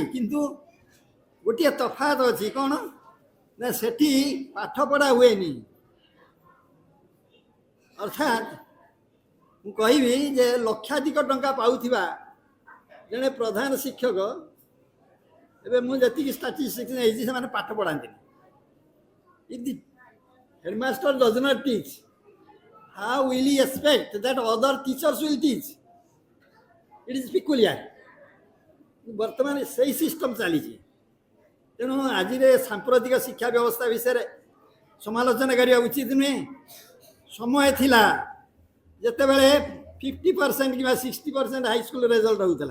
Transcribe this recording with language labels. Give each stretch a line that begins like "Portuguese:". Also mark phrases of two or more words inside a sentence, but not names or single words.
Odia: କିନ୍ତୁ ଗୋଟିଏ ତଫାତ ଅଛି, କ'ଣ ନା ସେଠି ପାଠପଢ଼ା ହୁଏନି। ଅର୍ଥାତ୍ ମୁଁ କହିବି ଯେ ଲକ୍ଷାଧିକ ଟଙ୍କା ପାଉଥିବା ଜଣେ ପ୍ରଧାନ ଶିକ୍ଷକ, ଏବେ ମୁଁ ଯେତିକି ଷ୍ଟାଟିଷ୍ଟିକ୍ସ ନେଇଛି, ସେମାନେ ପାଠ ପଢ଼ାନ୍ତିନି।
English: If the headmaster does not teach, how will he expect that other teachers will teach? It is peculiar.
Odia: ବର୍ତ୍ତମାନ ସେଇ ସିଷ୍ଟମ ଚାଲିଛି। ତେଣୁ ଆଜିର ସାମ୍ପ୍ରତିକ ଶିକ୍ଷା ବ୍ୟବସ୍ଥା ବିଷୟରେ ସମାଲୋଚନା କରିବା ଉଚିତ ନୁହେଁ। ସମୟ ଥିଲା ଯେତେବେଳେ 50% କିମ୍ବା 60% ହାଇସ୍କୁଲ ରେଜଲ୍ଟ ହେଉଥିଲା।